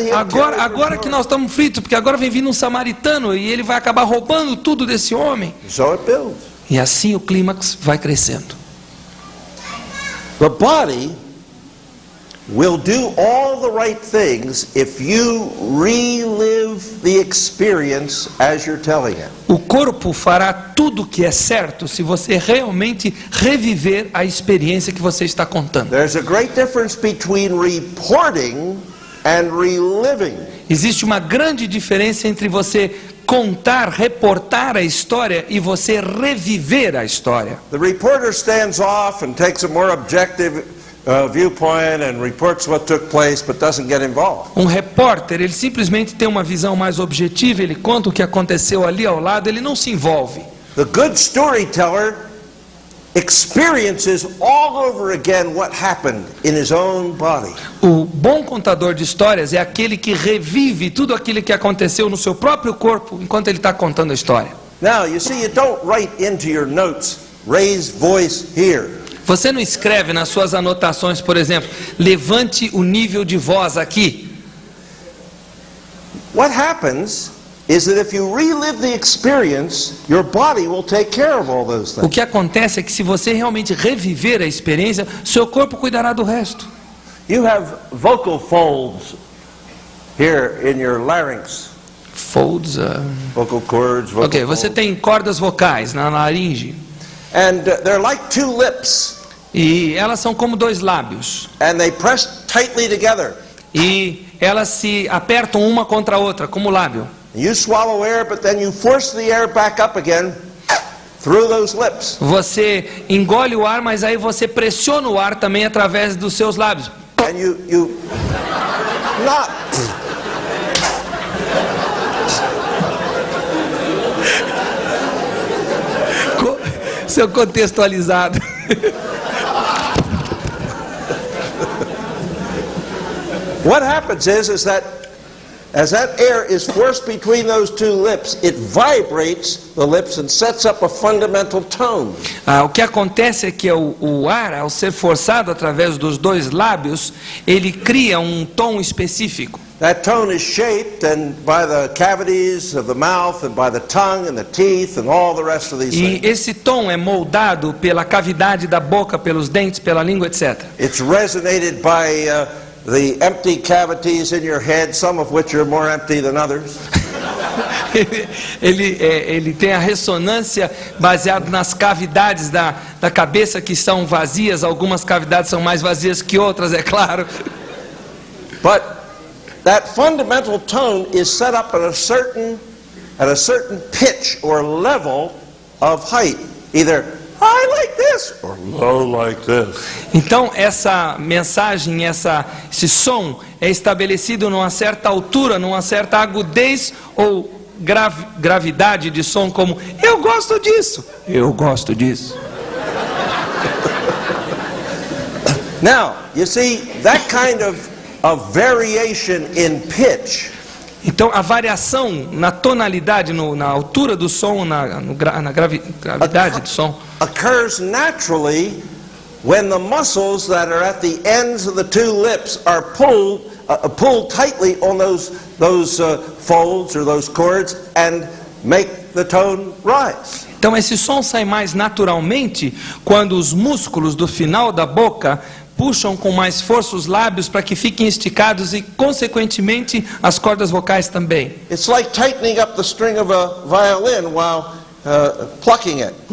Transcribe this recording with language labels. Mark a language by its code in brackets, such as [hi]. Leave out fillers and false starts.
[pt] Agora que nós estamos fritos, porque agora vem vindo um samaritano e ele vai acabar roubando tudo desse homem. [en] So it builds. [pt] E assim o clímax vai crescendo. [en] The body will do all the right things if you relive the experience as you're telling it. [pt] O corpo fará tudo o que é certo se você realmente reviver a experiência que você está contando. [en] There's a great difference between reporting and reliving. [pt] Existe uma grande diferença entre você contar, reportar a história e você reviver a história. [en] The reporter stands off and takes a more objective viewpoint and reports what took place but doesn't get involved. [pt] Um repórter, ele simplesmente tem uma visão mais objetiva, ele conta o que aconteceu ali ao lado, ele não se envolve. [en] The good storyteller experiences all over again what happened in his own body. [pt] O bom contador de histórias é aquele que revive tudo aquilo que aconteceu no seu próprio corpo enquanto ele está contando a história. [en] Now, you see, you don't write into your notes, raise voice here. [pt] Você não escreve nas suas anotações, por exemplo, levante o nível de voz aqui. [en] What happens is that if you relive the experience, your body will take care of all those [pt] O [en] things. [pt] que acontece é que se você realmente reviver a experiência, seu corpo cuidará do resto. [en] You have vocal folds here in your larynx. Folds. Vocal cords, vocal [pt] Ok, você [en] folds. [pt] tem cordas vocais na laringe. [en] And they're like two lips. [pt] E elas são como dois lábios. [en] And they press tightly together. [pt] E elas se apertam uma contra a outra, como lábio. [en] You swallow air, but then you force the air back up again through those lips. [pt] Você engole o ar, mas aí você pressiona o ar também através dos seus lábios. [en] And you not. [pt] Seu contextualizado. [en] What happens is that as that air is forced between those two lips, it vibrates the lips and sets up a fundamental tone. [pt] O que acontece é que o ar, ao ser forçado através dos dois lábios, ele cria um tom específico. [en] That tone is shaped by the cavities of the mouth and by the tongue and the teeth and all the rest of these [pt] E [en] things. [pt] esse tom é moldado pela cavidade da boca, pelos dentes, pela língua, etc. It's resonated by the empty cavities in your head, some of which are more empty than others. Ele tem a ressonância baseado nas cavidades da cabeça que são vazias. Algumas cavidades são mais vazias que outras, é claro. [en] But that fundamental tone is set up at a certain pitch or level of height, either high like this or low like this. [pt] Então essa mensagem, esse som é estabelecido numa certa altura, numa certa agudez ou gravidade de som, como eu gosto disso, eu gosto disso. [en] Now, you see, that kind of variation in pitch [pt] Então a variação na tonalidade, na altura do som, na gravidade do som, [en] occurs naturally when the muscles that are at the ends of the two lips are pulled tightly on those folds or those cords and make the tone rise. [pt] Então esse som sai mais naturalmente quando os músculos do final da boca puxam com mais força os lábios para que fiquem esticados e, consequentemente, as cordas vocais também. [en] It's like tightening up the string of a violin while plucking it.